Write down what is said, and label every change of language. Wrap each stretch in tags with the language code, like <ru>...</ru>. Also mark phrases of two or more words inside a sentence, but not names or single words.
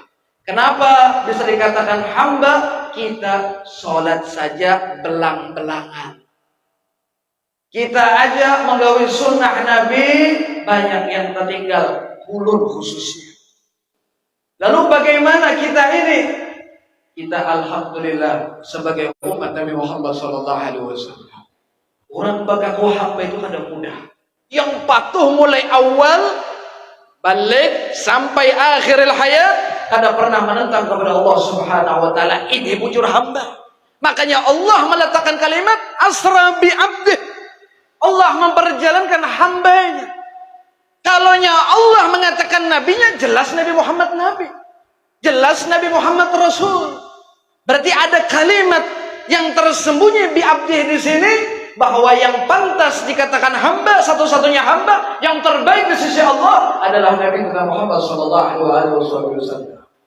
<id>Kenapa bisa dikatakan hamba? Kita sholat saja belang-belangan. Kita aja menggawi sunnah Nabi banyak yang tertinggal, ulun khususnya. Lalu bagaimana kita ini? Kita alhamdulillah sebagai umat Nabi Muhammad</id> <ar>sallallahu alaihi wasallam.</ar> <id>Orang bagaku hamba itu kada mudah. Yang patuh mulai awal balik sampai akhiril hayat kada pernah menentang kepada Allah Subhanahu wa taala. Ini bujur hamba. Makanya Allah meletakkan kalimat</id> <ar>asra bi 'abdih.</ar> <id>Allah memperjalankan hambanya. Kalaunya Allah mengatakan nabinya, jelas Nabi Muhammad nabi. Jelas Nabi Muhammad rasul. Berarti ada kalimat yang tersembunyi</id> <ar>bi 'abdih</ar> <id>di sini, bahwa yang pantas dikatakan hamba, satu-satunya hamba yang terbaik di sisi Allah adalah Nabi kita Muhammad</id> <ar>sallallahu alaihi wasallam.</ar>